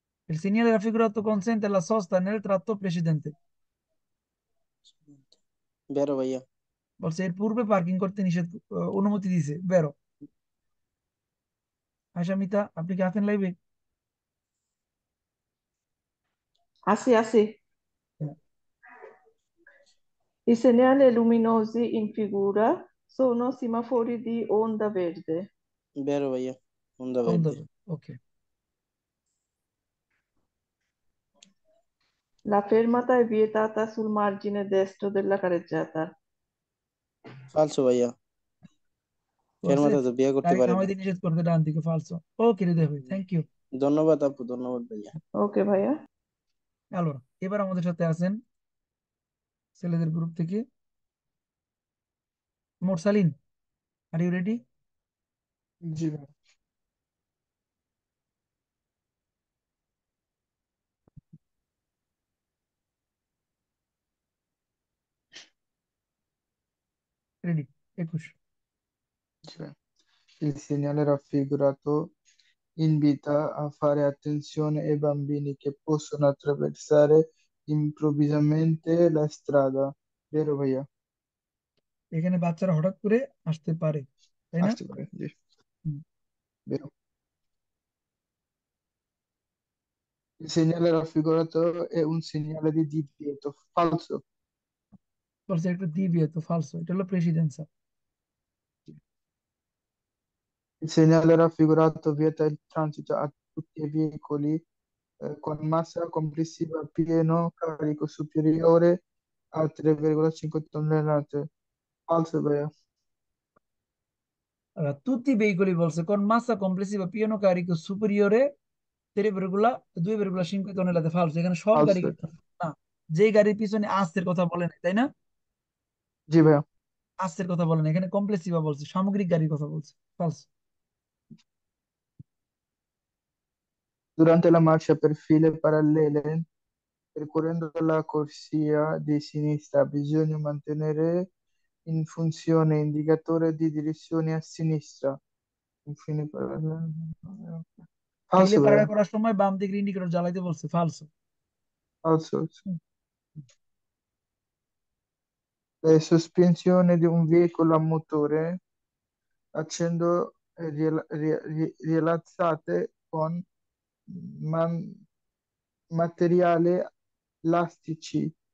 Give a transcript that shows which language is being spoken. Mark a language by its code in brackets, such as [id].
[it] Il segnale raffigurato consente la sosta nel tratto precedente. বেরো [bn] ভাইয়া। বলছে এর পূর্বে পার্কিং করতে অনুমতি দিয়েছে, [it] বেরো। [bn] আশা মিতা, আপনি কি আছেন লাইভে? Así. [it] I segnali luminosi in figura sono semafori di onda verde. বেরো [bn] ভাইয়া, [it] onda verde. [bn] ওকে। [it] La fermata è vietata sul margine destro della carreggiata. ফালছো [bn] ভাইয়া, বলছে ফেরমাতে তো বিয়ে করতে গাড়ি পারে না। থামাইতে নিষেধ করতে, ডান দিকে, [it] ফালসো। [bn] ওকে হৃদয় ভাই, থ্যাংক ইউ। ধন্যবাদ আপু, ধন্যবাদ ভাইয়া। Ok, ভাইয়া। [it] আলোরা, [bn] এবার আমাদের সাথে আছেন ছেলেদের গ্রুপ থেকে মোরসালিন। [en] Are you ready? [bn] জি ভাই। রেডি? 21। জি ভাই। [it] Il segnale raffigurato invita a fare attenzione ai bambini che possono attraversare improvvisamente la strada. Vero [bn] ভাইয়া? এখানে বাচ্চারা হঠাৎ করে আসতে পারে, তাই না? আসতে পারে, জি। হুম। [it] Vero. Il segnale raffigurato è un segnale di divieto. Falso. [bn] বলছে একটা দিবি, তো [it] ফালসো, [bn] এটা হলো প্রেসিডেন্সা। [it] Il segnale raffigurato vieta il transito a tutti i veicoli con massa complessiva pieno carico superiore a 3,5 tonnellate. Falso, [bn] ভাইয়া? [it] tutti i veicoli [bn] বলছে [it] con massa complessiva pieno carico superiore 3,5 tonnellate, ফালসো। [bn] এখানে সব গাড়ি [it] Falso [bn] কিন্তু এটা। না, যে গাড়ির পিছনে আসতের কথা বলে নাই, তাই না? জি ভাইয়া। আসতের কথা বলে না, এখানে কমপ্লেক্সিভা বলছে, সামগ্রিক গাড়ির কথা বলছে, [it] ফালসো। Durante la marcia per file parallele, percorrendo la corsia di sinistra, bisogna mantenere in funzione indicatore di direzione a sinistra. Infine, ফিলে falso, প্যারাডা [bn] ভাইয়া? করার সময় বাম দিকে ইন্ডিকেটর জ্বালাইতে বলছে, [it] ফালসো। Falso. Le sospensioni di un veicolo a motore accendo rilassate con man- materiali elastici